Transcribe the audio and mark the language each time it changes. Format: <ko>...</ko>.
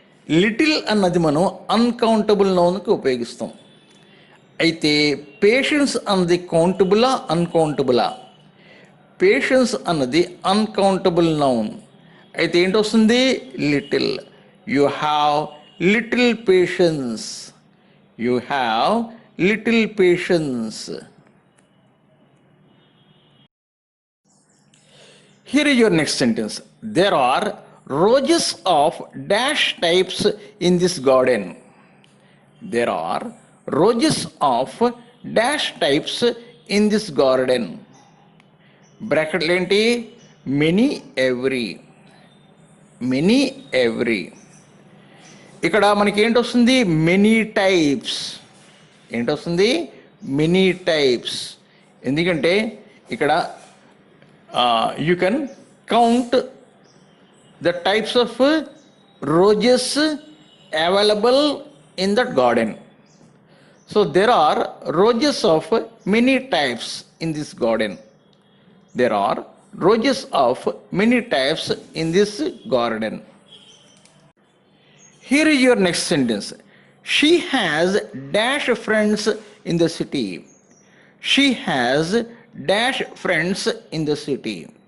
<te>Little అన్నది మనం uncountable నౌన్కి ఉపయోగిస్తాం. అయితే పేషెన్స్ అన్నది కౌంటబులా, అన్కౌంటబులా? పేషెన్స్ అన్నది అన్కౌంటబుల్ నౌన్. అయితే ఏంటొస్తుంది? Little.</te> <en>You have little patience. You have little patience. Here is your next sentence. There are roses of dash types in this garden. There are roses of dash types in this garden. Bracket lenti? Many, every. Many, every.</en> <te>ఇక్కడ మనకి ఏంటొస్తుంది?</te> <en>Many types.</en> <te>ఏంటొస్తుంది?</te> <en>Many types.</en> <te>ఎందుకంటే ఇక్కడ</te> <en>You can count the types of roses available in that garden. So there are roses of many types in this garden. There are roses of many types in this garden. Here is your next sentence. She has dash friends in the city. She has dash friends in the city.</en>